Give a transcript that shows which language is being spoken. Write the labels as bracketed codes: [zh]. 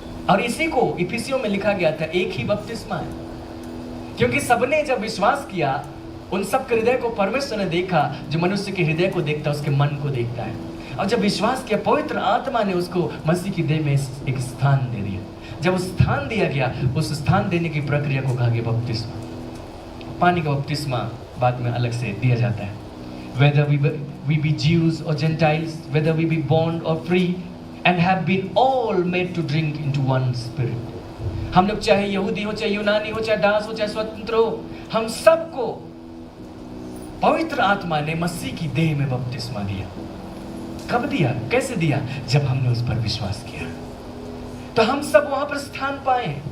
[hi] और इसी को इफिसियों में लिखा गया था, एक ही बपतिस्मा है, क्योंकि सबने जब विश्वास किया, उन सब के हृदय को परमेश्वर ने देखा। जो मनुष्य के हृदय को देखता है उसके मन को देखता है, और जब विश्वास किया, पवित्र आत्मा ने उसको मसीह की देह में एक स्थान दे दिया। जब उस स्थान दिया गया, उस स्थान देने की प्रक्रिया को कहा गया बपतिस्मा। पानी का बपतिस्मा बाद में अलग से दिया जाता है। [en] Whether we be Jews or Gentiles, whether we be bond or free, and have been all made to drink into one spirit. [hi] हम लोग चाहे यहूदी हो, चाहे यूनानी हो, चाहे दास हो, चाहे स्वतंत्र हो, हम सबको पवित्र आत्मा ने मसीह की देह में बपतिस्मा दिया। कब दिया? कैसे दिया? जब हमने उस पर विश्वास किया, तो हम सब वहां पर स्थान पाए।